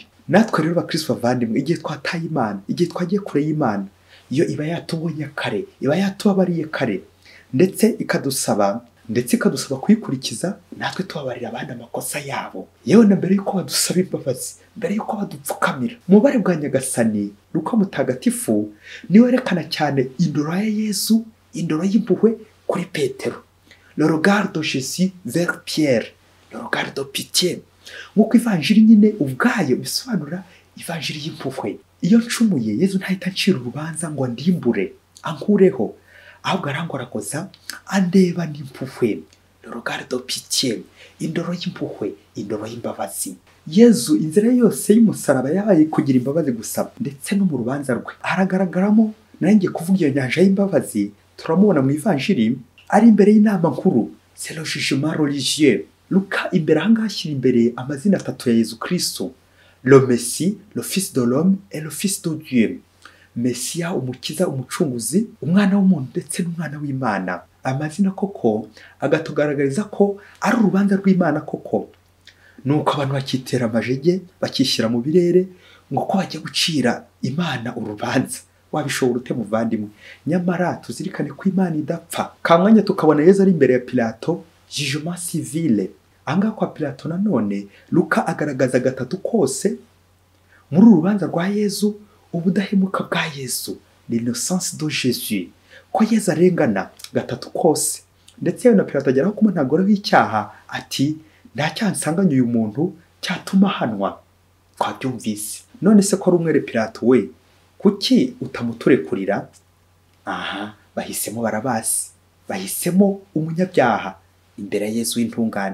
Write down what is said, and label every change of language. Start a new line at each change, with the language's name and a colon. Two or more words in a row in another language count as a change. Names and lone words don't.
Kinyarwanda: Natwe rero bakristo bavandimwe, igihe twataye Imana, igihe twagiye kure y'Imana, iyo iba yatubonye kare, iba yatubabariye kare, ndetse ikadusaba kuyikurikiza, natwe tubabarira abandi amakosa yabo, yewe na mbere yuko badusaba imbabazi, mbere yuko badupfukamira. Umubare bwa Nyagasani Luka mutagatifu niwe werekana cyane indoro ya Yesu, indoro y'impuhwe kuri Petero.
French: Le regard de Jésus vers Pierre, le regard de pitié.
Kinyarwanda: Nk'uko ivanjiri nyine ubwayo bisobanura ivanjiri y'impuhwe. Iyo ncumuye Yesu ntahita ncira urubanza ngo andimbure, ankureho, ahubwo arangoragoza, andeba n'impuhwe.
French: Le regard de pitié,
Kinyarwanda: indoro y'impuhwe, indoro y'imbabazi. Yesu inzira yose y'umusaraba yabaye kugira imbabazi gusa, ndetse no mu rubanza rwe haragaragaramo, nanjye kuvuga iyo nyanja y'imbabazi. Turamubona mu ivanjiri ari imbere y'inama nkuru,
French: c'est le jugement religieux.
Kinyarwanda: Luka imbere ahangaha ashyira imbere amazina atatu ya Yesu Kristo:
French: le Messie, le Fils de l'homme et le Fils de Dieu.
Kinyarwanda: Mesiya, umukiza, umucunguzi, umwana w'umuntu ndetse n'umwana w'Imana. Amazina koko agatugaragariza ko ari urubanza rw'Imana koko. Nuko abantu bakitera amajege, bakishyira mu birere ngo ko bagiye gucira Imana urubanza. Wabishobora ute muvandimwe? Nyamara tuzirikane ko Imana idapfa. Kamwanya tukabona Yesu ari imbere ya Pilato,
French: jugement civil.
Kinyarwanda: Anga kwa Pilato nanone Luka agaragaza gatatu kose muri urubanza rwa Yesu, ubudahemuka bwa Yesu,
French: l'innocence de Jésus,
Kinyarwanda: ko Yesu arengana gatatu kose. Ndetse na Pilato ageraho kumunagora w'icyaha ati, nta cyaha nsanganye uyu muntu cyatuma hanwa. Twabyumvise. None se ko ari umwere Pilato we, kuki utamuturekurira? Aha, bahisemo Barabasi, bahisemo umunyabyaha imbere ya Yesu w'intungane.